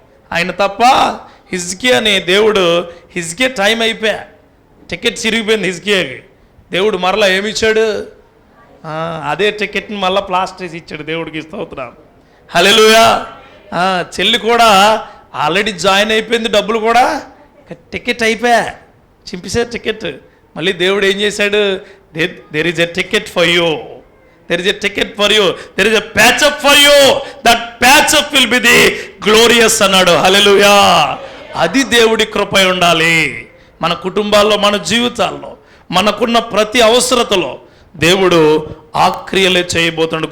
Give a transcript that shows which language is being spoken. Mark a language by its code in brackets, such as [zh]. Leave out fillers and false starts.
[te] ఆయన తప్ప హిజ్కియా అనే దేవుడు, హిజ్కియా టైం అయిపోయా, టికెట్ చిరిగిపోయింది హిజ్కియాకి. దేవుడు మరలా ఏమి ఇచ్చాడు? అదే టికెట్ని మళ్ళీ ప్లాస్టర్ వేసి ఇచ్చాడు. దేవుడికి స్తోత్రం. హల్లెలూయా. చెల్లి కూడా ఆల్రెడీ జాయిన్ అయిపోయింది, డబ్బులు కూడా టికెట్ అయిపోయా, చింపేశారు టికెట్. మళ్ళీ దేవుడు ఏం చేశాడు? [en] there is a ticket for you, there is a ticket for you, there is a patch up for you, that patch up will be the glorious అన్నాడు. [te] హల్లెలూయా. అది దేవుడి కృప ఉండాలి మన కుటుంబాల్లో, మన జీవితాల్లో, మనకున్న ప్రతి అవసరతలో దేవుడు ఆ క్రియలే చేయబోతున్నాడు.